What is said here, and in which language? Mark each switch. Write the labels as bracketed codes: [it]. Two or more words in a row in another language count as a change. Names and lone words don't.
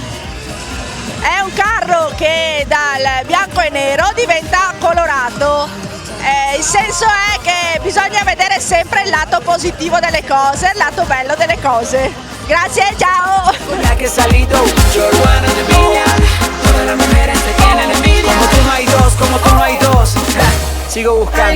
[it] È un carro che dal bianco e nero diventa colorato. Il senso è che bisogna vedere sempre il lato positivo delle cose, il lato bello delle cose. Grazie, ciao! [es] de las mujeres te tienen envidia. Como tú no hay dos, como tú no hay dos. Sigo buscando.